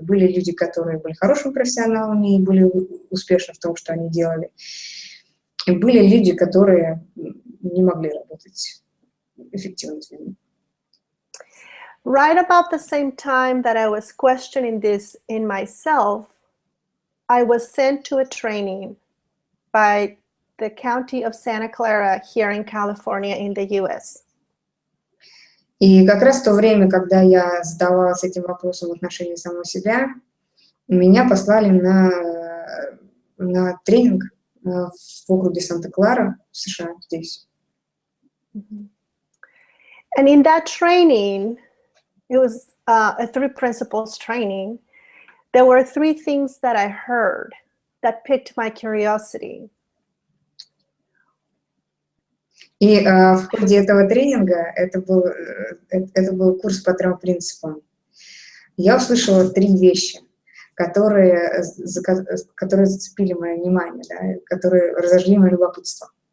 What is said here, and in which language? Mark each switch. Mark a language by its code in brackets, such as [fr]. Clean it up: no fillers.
[ru] Были люди, которые были хорошими профессионалами и были успешны в том, что они делали. И были люди, которые не могли работать эффективно с людьми. [en] right about the same time that I was questioning this in myself, I was sent to a training by the county of Santa Clara here in California in the US. [ru] И как раз в то время, когда я задавалась этим вопросом в отношении самой себя, меня послали на тренинг в округе Санта-Клара, в США, здесь. [en] And in that training, it was a 3 principles training. There were 3 things that I heard that piqued my curiosity. [ru] И в ходе этого тренинга, это был курс по 3 принципам, я услышала 3 вещи, которые зацепили мое внимание, да, которые разожгли мое любопытство.